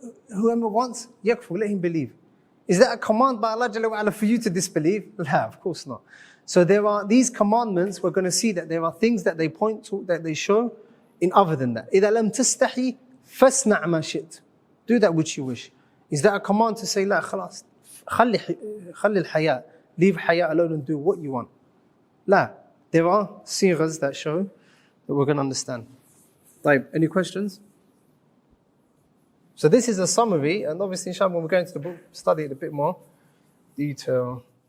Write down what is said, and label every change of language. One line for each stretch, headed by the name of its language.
English: Whoever wants, يكفر, let him believe. Is that a command by Allah Jalla wa Ala for you to disbelieve? No, of course not. So there are these commandments, we're going to see that there are things that they point to, that they show in other than that.
Arabic: إذا لم تستحي فاصنع ما شئت.
English: Do that which you wish. Is that a command to say,
Arabic: لا خلاص, خلي الحياء,
English: leave حياء alone and do what you want?
Arabic: لا.
English: There are sighas that show that we're going to understand. طيب, any questions? So this is a summary, and obviously, inshallah, when we go into the book, study it a bit more detail.